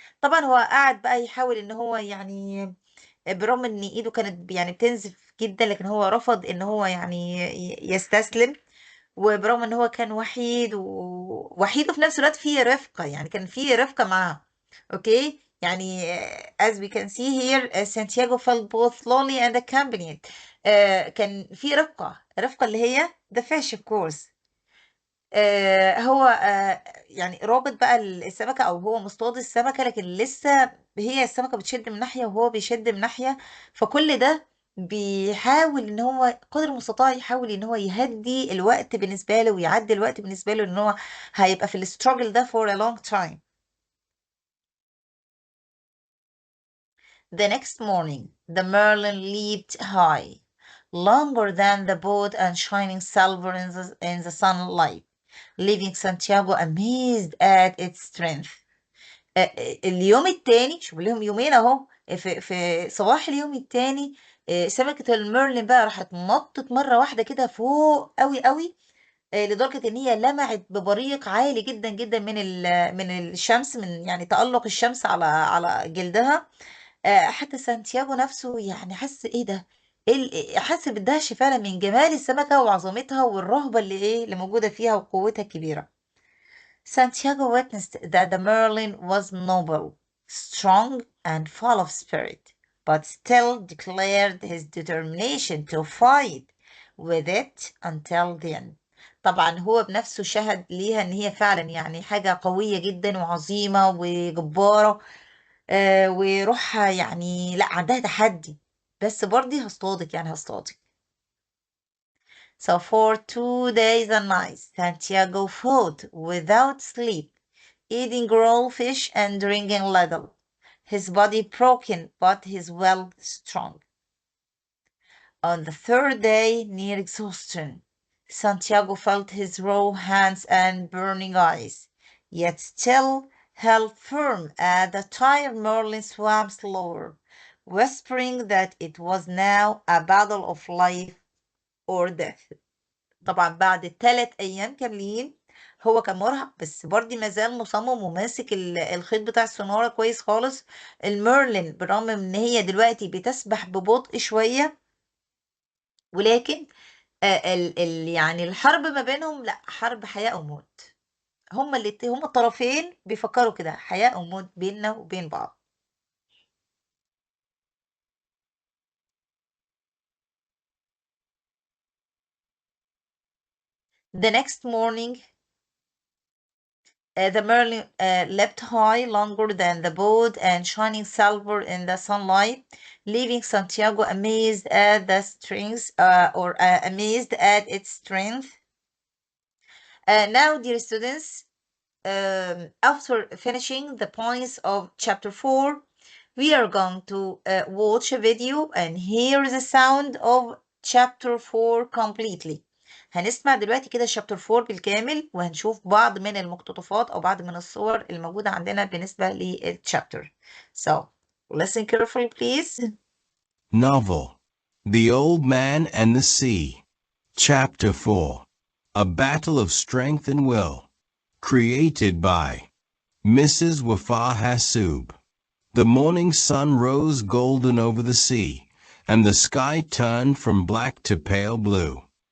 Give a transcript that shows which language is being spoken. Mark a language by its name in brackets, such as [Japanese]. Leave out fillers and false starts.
[Arabic] طبعا هو قاعد بقى يحاول ان هو يعني برغم ان ايده كانت يعني بتنزف جدا، لكن هو رفض ان هو يعني يستسلم. وبرغم ان هو كان وحيد وفي نفس الوقت فيه رفقة، يعني كان فيه رفقة معاه. اوكي يعني [English] as we can see here Santiago felt both lonely and accompanied. [Arabic] كان في رفقة اللي هي [English] the fish of course. [Arabic] هو يعني رابط بقى السمكة او هو مصطاد السمكة، لكن لسه هي السمكة بتشد من ناحية وهو بيشد من ناحية. فكل ده بيحاول ان هو قدر المستطاع يحاول ان هو يهدي الوقت بالنسبة له ويعدي الوقت بالنسبة له ان هو هيبقى في الستراجل ده [English] for a long time. The next morning, the Merlin leaped high, longer than the boat and shining silver in the sunlight, leaving Santiago amazed at its strength. [Arabic] اليوم التاني، شوف لهم يومين اهو، في صباح اليوم التاني سمكة الميرلين بقى راحت نطت مرة واحدة كده فوق قوي قوي، لدرجة ان هي لمعت ببريق عالي جدا جدا من الشمس، من يعني تألق الشمس على جلدها. حتى سانتياغو نفسه يعني حس ايه ده، حس بالدهش فعلا من جمال السمكة وعظمتها والرهبة اللي موجودة فيها وقوتها الكبيرة. [English] Santiago witnessed that the Merlin was noble, strong, and full of spirit, but still declared his determination to fight with it until the end. [Arabic] طبعا هو بنفسه شهد ليها ان هي فعلا يعني حاجة قوية جدا وعظيمة وجبارة، وروحها يعني لا عندها تحدي، بس برضه هصطادك يعني هصطادك. [English] So for 2 days and nights, Santiago fought without sleep, eating raw fish and drinking little, his body broken but his will strong. On the third day, near exhaustion, Santiago felt his raw hands and burning eyes, yet still held firm as the tired Merlin swam slower, whispering that it was now a battle of life or death. [Arabic] طبعا بعد 3 أيام كاملين هو كان مرهق، بس برضه ما زال مصمم وماسك الخيط بتاع السنارة كويس خالص. الميرلين بالرغم من ان هي دلوقتي بتسبح ببطء شوية، ولكن يعني الحرب ما بينهم لا حرب حياة أو موت. هما الطرفين بيفكروا كده حياة أو موت بيننا وبين بعض. [English] The next morning, the Merlin leapt high, longer than the boat, and shining silver in the sunlight, leaving Santiago amazed at the strength, amazed at its strength. Now, dear students, after finishing the points of chapter 4, we are going to watch a video and hear the sound of chapter 4 completely. [Arabic] هنسمع دلوقتي كده chapter 4 بالكامل، وهنشوف بعض من المقتطفات أو بعض من الصور الموجودة عندنا بالنسبة للchapter. [English] So, listen carefully, please. Novel: The Old Man and the Sea. Chapter 4. A Battle of Strength and Will. Created by Mrs. Wafa Hassoub. The morning sun rose golden over the sea, and the sky turned from black to pale blue.